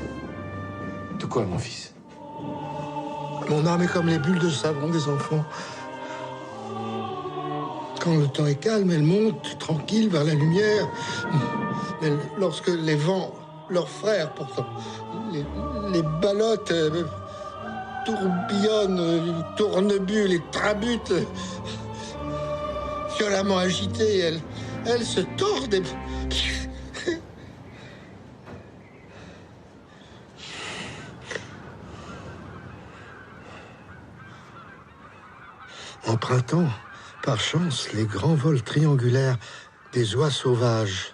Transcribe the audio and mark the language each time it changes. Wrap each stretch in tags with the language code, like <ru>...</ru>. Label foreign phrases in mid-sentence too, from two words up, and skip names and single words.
<fr>De quoi, mon fils? Mon âme est comme les bulles de savon des enfants. Quand le temps est calme, elle monte tranquille vers la lumière. Mais lorsque les vents, leurs frères pourtant, les ballottes tourbillonnent, tournebulent et trabutent, violemment agitées, elles se tordent et... En printemps, par chance, les grands vols triangulaires des oies sauvages,</fr>